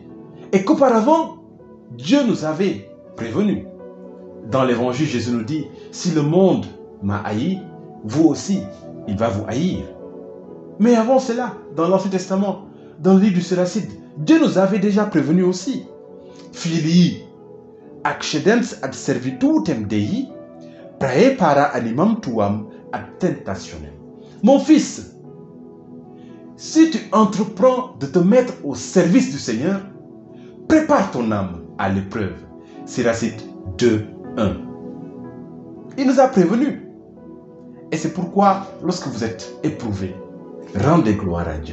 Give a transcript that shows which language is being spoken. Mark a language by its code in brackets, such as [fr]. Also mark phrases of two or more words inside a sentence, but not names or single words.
[fr] Et qu'auparavant, Dieu nous avait prévenus. Dans l'évangile, Jésus nous dit, si le monde m'a haï, vous aussi, il va vous haïr. Mais avant cela, dans l'Ancien Testament, dans le livre du Siracide, Dieu nous avait déjà prévenus aussi. [la] Filii, accedens ad servitutem Dei, praepara animam tuam ad tentationem. [fr] Mon fils, si tu entreprends de te mettre au service du Seigneur, prépare ton âme à l'épreuve. Siracide 2, 1. Il nous a prévenus. Et c'est pourquoi, lorsque vous êtes éprouvés, rendez gloire à Dieu.